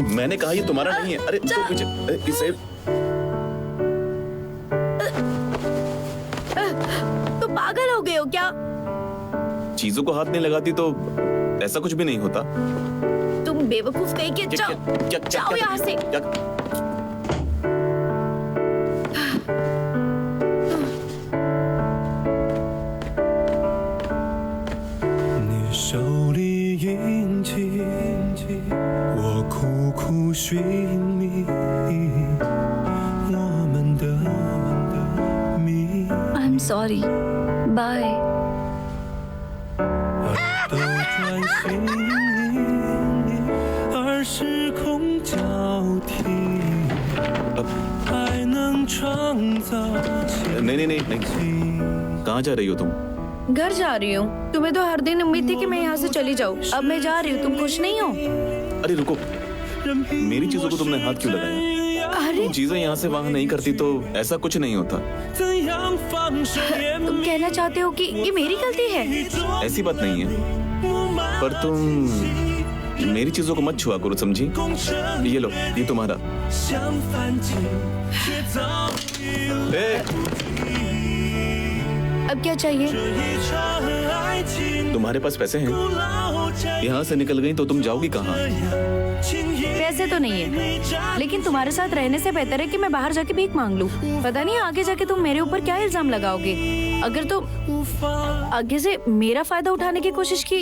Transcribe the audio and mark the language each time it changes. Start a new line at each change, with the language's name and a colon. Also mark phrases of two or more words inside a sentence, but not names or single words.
Hindi: मैंने कहा ये तुम्हारा नहीं है। अरे तो पीछे इसे। तुम पागल हो गए हो क्या? चीजों को हाथ नहीं लगाती तो ऐसा कुछ भी नहीं होता। तुम बेवकूफ कहीं के, जाओ जाओ यहाँ से।
Chinese: 你手里印记，我苦苦寻觅我们的谜。
English: I'm sorry. Bye.
Chinese: 都转心，而时空交替，还能创造奇
Hindi: नहीं नहीं नहीं नहीं,
Chinese: 迹。
Hindi: कहाँ जा रही हो तुम? घर जा रही हूँ। तुम्हें तो हर दिन उम्मीद थी कि मैं यहाँ से चली जाऊँ। अब मैं जा रही हूँ, तुम खुश नहीं हो? अरे रुको, मेरी चीजों को तुमने हाथ क्यों लगाया? अरे तुम चीजें यहाँ से वहाँ नहीं करती तो ऐसा कुछ नहीं होता।
Chinese: 怎样放手也
Hindi: तुम कहना चाहते हो कि ये मेरी गलती है? ऐसी बात नहीं है, पर तुम मेरी चीजों को मत छुआ करो, समझी? ये लो, ये तुम्हारा।
Chinese: 像反击，却早已
Hindi: ए, अब क्या चाहिए?
Chinese: 一场爱情
Hindi: तुम्हारे पास पैसे हैं?
Chinese: 不老这
Hindi: यहाँ से निकल गई तो तुम जाओगी कहाँ?
Chinese: 样，轻易
Hindi: पैसे तो नहीं है,
Chinese: 你扎
Hindi: लेकिन तुम्हारे साथ रहने से बेहतर है कि मैं बाहर जाके भीख मांग लूं। पता नहीं आगे जाके तुम मेरे ऊपर क्या इल्जाम लगाओगे। अगर तुम
Chinese: 无法
Hindi: आगे से मेरा फायदा उठाने की कोशिश की।